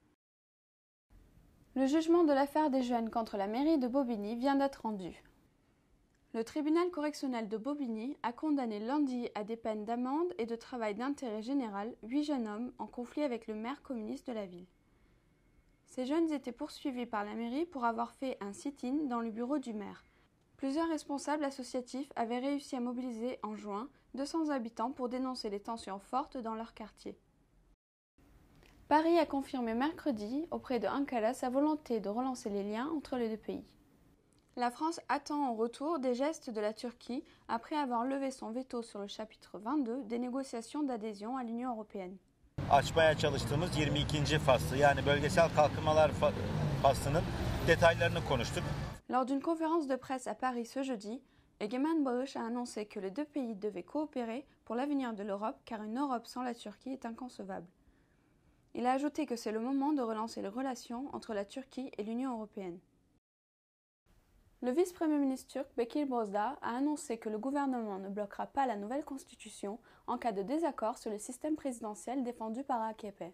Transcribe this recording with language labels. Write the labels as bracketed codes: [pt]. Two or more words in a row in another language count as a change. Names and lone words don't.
[fr] Le jugement de l'affaire des jeunes contre la mairie de Bobigny vient d'être rendu. Le tribunal correctionnel de Bobigny a condamné lundi à des peines d'amende et de travail d'intérêt général 8 jeunes hommes en conflit avec le maire communiste de la ville. Ces jeunes étaient poursuivis par la mairie pour avoir fait un sit-in dans le bureau du maire. Plusieurs responsables associatifs avaient réussi à mobiliser en juin 200 habitants pour dénoncer les tensions fortes dans leur quartier. Paris a confirmé mercredi auprès de Ankara sa volonté de relancer les liens entre les deux pays. La France attend en retour des gestes de la Turquie après avoir levé son veto sur le chapitre 22 des négociations d'adhésion à l'Union européenne. [tr] Açmaya çalıştığımız 22. faslı yani bölgesel kalkınmalar faslının detaylarını konuştuk. [fr] Lors d'une conférence de presse à Paris ce jeudi, Egemen Bağış a annoncé que les deux pays devaient coopérer pour l'avenir de l'Europe car une Europe sans la Turquie est inconcevable. Il a ajouté que c'est le moment de relancer les relations entre la Turquie et l'Union européenne. Le vice-premier ministre turc Bekir Bozdağ a annoncé que le gouvernement ne bloquera pas la nouvelle constitution en cas de désaccord sur le système présidentiel défendu par AKP.